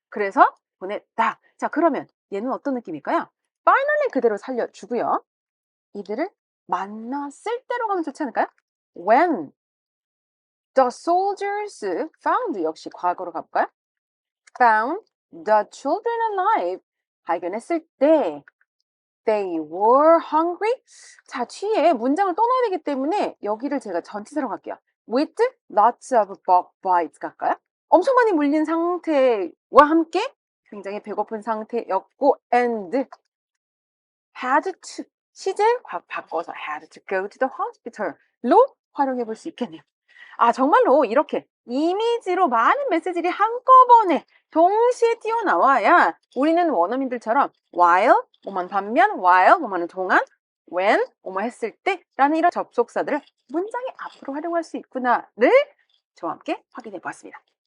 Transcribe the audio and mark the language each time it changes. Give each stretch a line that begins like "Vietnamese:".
Korean: 그래서 보냈다. 자 그러면 얘는 어떤 느낌일까요? Finally 그대로 살려주고요. 이들을 만났을 때로 가면 좋지 않을까요?
English: When the soldiers found
Korean: 역시 과거로 가볼까요?
English: Found the children alive.
Korean: 발견했을 때
English: they were hungry.
Korean: 자, 뒤에 문장을 또 넣어야 되기 때문에 여기를 제가 전치사로 갈게요.
English: With lots of bug bites
Korean: 갈까요? 엄청 많이 물린 상태와 함께 굉장히 배고픈 상태였고
English: and had to
Korean: 시제 바꿔서
English: had to go to the hospital
Korean: 로 활용해 볼 수 있겠네요. 아, 정말로 이렇게 이미지로 많은 메시지들이 한꺼번에 동시에 튀어나와야 우리는 원어민들처럼 while, 뭐만 반면, while, 뭐만은 동안, when, 뭐뭐 했을 때 라는 이런 접속사들을 문장의 앞으로 활용할 수 있구나를 저와 함께 확인해 보았습니다.